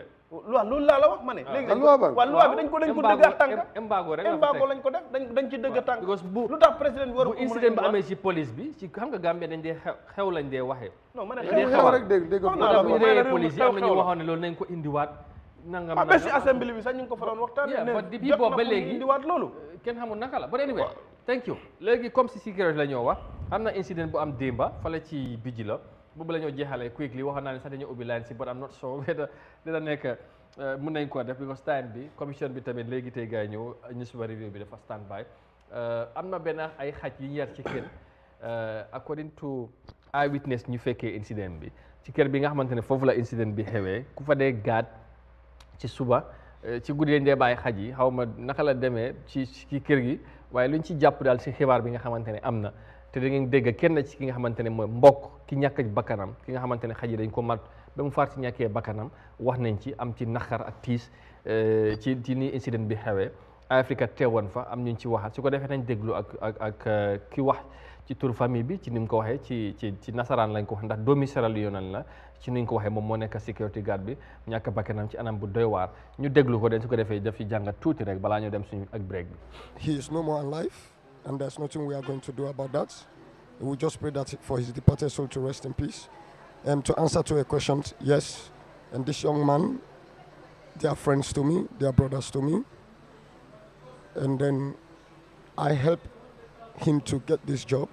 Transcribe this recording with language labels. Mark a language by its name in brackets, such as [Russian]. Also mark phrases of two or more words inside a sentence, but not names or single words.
[Wolof] loolu laa la wax ma ne léegi loi bi dañ ko dëgg a tànk embargo lañ ko def dañ ci dëgg a tànk lu tax président bi war bu incident bi amee ci police bi ci xam nga Gambie dañ dee xew lañ dee waxee non ma ne xew rek dégg bu ñu reyee police yi am na ñu waxoon ne loolu nañ ko indiwaat nangam ba si assemblée bi sax ñu ngi ko fa doon waxtaan ne bii boobu ba léegi indiwaat loolu kenn xamul naka la [English] but anyway thank you [Wolof] léegi comme si sécurité la ñoo wax am na incident bu am démba fale ci bijji la boobu la ñoo jeexalee quickly waxoon naa ne sax dañoo ubbi line si [English] but I'm not sure [Wolof] whether dina nekk mun nañ ko def because time bi commission bi tamit léegi tey gars yi ñëw ñu suba review bi dafa [English] stand by [Wolof] am na benn ay xaj yu ñu yar ci kër [English] according to eye witness [Wolof] ñu fekkee incident bi ci kër bi nga xamante ne foofu la incident bi xewee ku fa dee gaat ci suba ci guddi lañ dee bàyyi xaj yi xaw ma naka la demee ci kër gi waaye luñ ci jàpp daal ci xibaar bi nga xamante ne am na te da ngeen dégg kenn ci ki nga xamante ne mooy mbokk ki ñàkk bakkanam ki nga xamante ne xaj yi dañ ko mat ba mu faar ci ñàkkee bakkanam wax nañ ci am ci naqar ak tiis ci ni incident bi xewee Eyeafrica teewoon fa am ñu ci waxaat su ko defee nañ déglu ak ki wax ci tur famille bi ci ni mu ko waxee ci nasaraan lañ ko wax ndax doomi Sierra Leone la ci ni ñu ko waxee moom moo nekk [English] security guard [Wolof] bi ñàkk bakkanam ci anam bu doy waar ñu déglu ko den su ko defee daf ci jàngat tuuti rek balaa ñu dem suñu ak break bi. [English] He is no more alive and there's nothing we are going to do about that. We just pray that for his departed soul to rest in peace. And to answer to a question, yes, and this young man, they are friends to me, they are brothers to me. And then I help him to get this job.